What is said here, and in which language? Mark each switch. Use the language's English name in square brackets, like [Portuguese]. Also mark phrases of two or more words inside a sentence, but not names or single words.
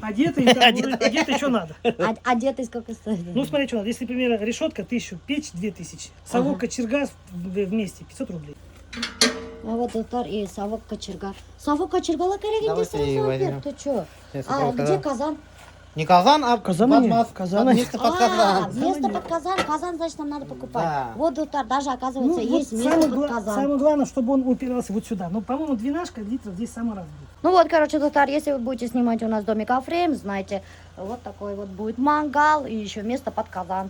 [Russian] Одетый, одетый что надо. Одетый сколько стоит? Ну, смотри, что надо. Если, например, решетка 1000, печь 2000, совок, кочерга вместе 500 рублей. А вот доктор и совок кочерга. Совок кочерга керегенде Давайте сразу, и возьмем. Альберт, ты чё? Сейчас А я покажу. где казан? Не казан, а Казан подмаз. нет. Казан Под нет. место под казан. Место под казан. Казан, значит, нам надо покупать. Да. Вот, доктор, даже, оказывается, Ну, есть вот место под казан. самое главное, чтобы он упирался вот сюда. Ну, по-моему, 12 литров здесь самый раз будет. Ну вот, короче, доктор, если вы будете снимать у нас домик Афрейм, знаете, вот такой вот будет мангал и еще место под казан.